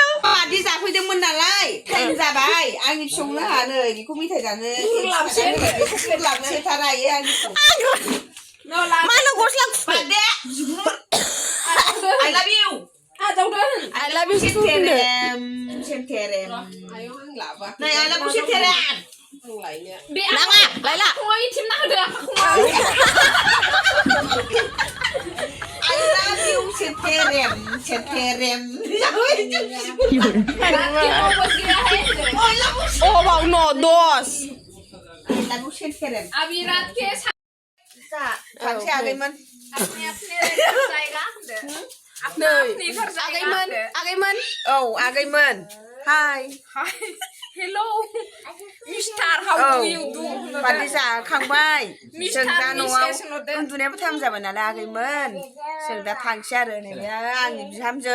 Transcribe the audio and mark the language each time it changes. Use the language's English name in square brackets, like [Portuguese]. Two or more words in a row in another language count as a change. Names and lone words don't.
[Bodo] बादि जाफैदोंमोन नालाय टाइम जाबाय आंनि फिसौनो हानो बेखौ मेथाइ जानो लाबसेथारा आंनि मानो गस्ला बादे [English] I love you I love you Seterem Này I love you Seterem [Bodo] नाङा लायला [English] I love you Seterem Oh bang no dos I love you Seterem Sakसे आगैमोन [Bodo] आगैमोन औ आगैमोन हाय [English] Hello mister how do you do [Bodo] बादि जाखांबाय जों दा न'आव उन्दुनायबो टाइम जाबाय नालाय आगैमोन जों दा थांसै आरो नैबे आंनि बिहामजो